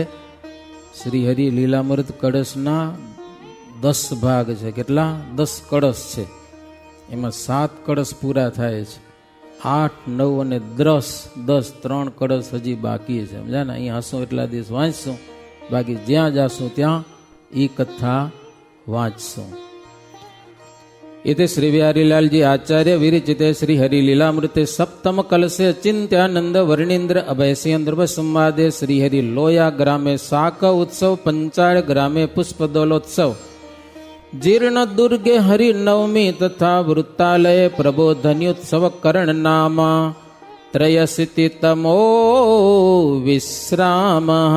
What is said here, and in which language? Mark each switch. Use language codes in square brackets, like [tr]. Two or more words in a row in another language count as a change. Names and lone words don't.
[gu] શ્રી હરિ લીલામૃત કળશના 10 ભાગ છે. કેટલા? 10 કળશ છે. એમાં 7 કળશ પૂરા થાય છે. 8, 9 અને 10 3 કળશ હજી બાકી છે. સમજા ને? અહીં હશું એટલા દિવસ વાંચશું, બાકી જ્યાં જાશું ત્યાં ઈ કથા વાંચશું. [sa] इति श्री बिहारीलालजी आचार्य विरचिते श्री हरि लीलामृते सप्तम कलशे चिंत्यानंद वर्णींद्र अभयसिंह संवादे श्री हरि लोया ग्रामे शाक उत्सव पंचाळ ग्रामे पुष्पदोलोत्सव जीर्ण दुर्गे हरि नवमी तथा वृत्तालय प्रबोधन्योत्सव कर्ण नाम त्रयशीतितमो विश्राम.